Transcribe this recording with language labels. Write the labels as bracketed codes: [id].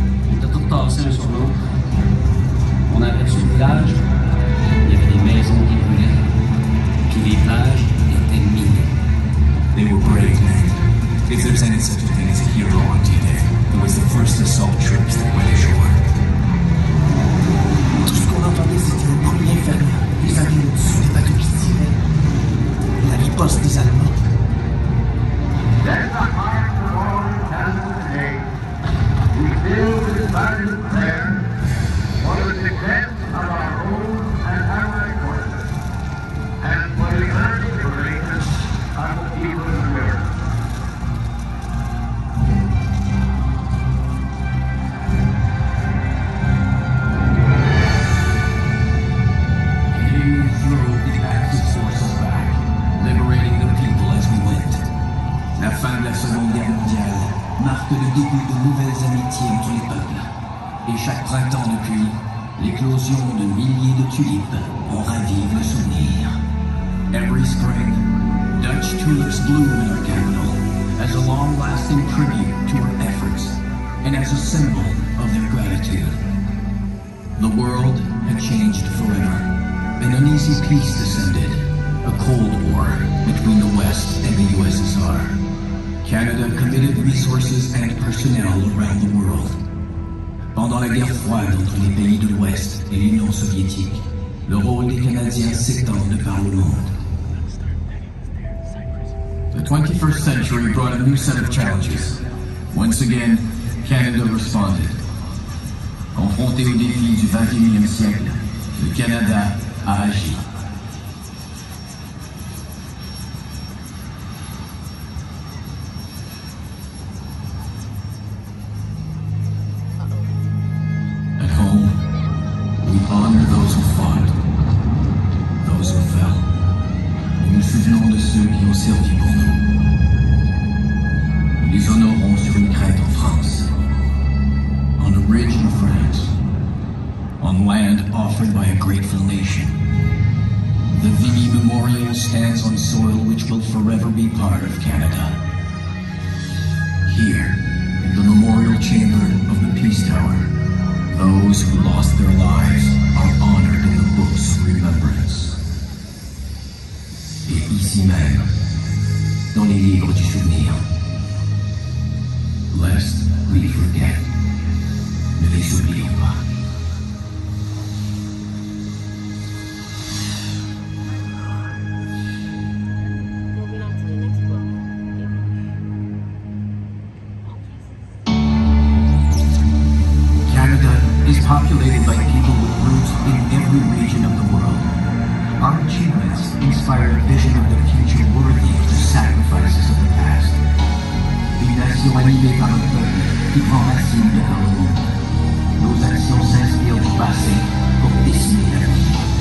[fr] On était tous tassés un sur l'autre. On aperçut le village. Il y avait des maisons qui brûlaient. Puis les plages étaient minées. [en] They were brave men. If there's any such a thing as a hero on D-Day, it was the first assault troops that went ashore. [fr] Tout ce qu'on entendait, c'était un bruit infernal. Les avions au-dessus des bateaux qui tiraient. La riposte des Allemands. [en] There's a heart for all in Canada today. We feel with silent prayer for the success of our own and allied forces, and for the early liberation of the people of the river. Canadians drove the active sources back, liberating the people as we went. [fr] La fin de la Seconde Guerre mondiale marque le début de nouvelles amitiés entre les peuples. Et chaque printemps depuis, l'éclosion de milliers de tulipes en ravive le souvenir. [en] Every spring, Dutch tulips bloom in our capital as a long-lasting tribute to our efforts and as a symbol of their gratitude. The world had changed forever. An uneasy peace descended, a Cold War between the West and the USSR. Canada committed resources and personnel around the world. [fr] Pendant la guerre froide entre les pays de l'Ouest et l'Union soviétique, le rôle des Canadiens s'étend de par le monde. [en] The 21st century brought a new set of challenges. Once again, Canada responded. [fr] Confronté aux défis du 21e siècle, le Canada a agi. [en] At home, we honor those who fought, those who fell. [fr] Nous nous souvenons de ceux qui ont servi pour nous. Nous les honorons sur une crête en France, [en] on a ridge in France, [fr] on land offered by a grateful nation. [en] The Vimy Memorial stands on soil which will forever be part of Canada. Here, in the memorial chamber of the Peace Tower, those who lost their lives are honored in the books of remembrance. [fr] Et ici même, dans les livres du souvenir, [en] lest we forget, [fr] ne les oublions pas. [en] Moving on to the next book. Canada is populated by people with roots in every region of the world. Our achievements inspire a vision of the future worthy of the sacrifices of the past. [fr] Une nation animée par un peuple qui prend racine de par le monde. Nos actions s'inspirent du passé pour dessiner l'avenir.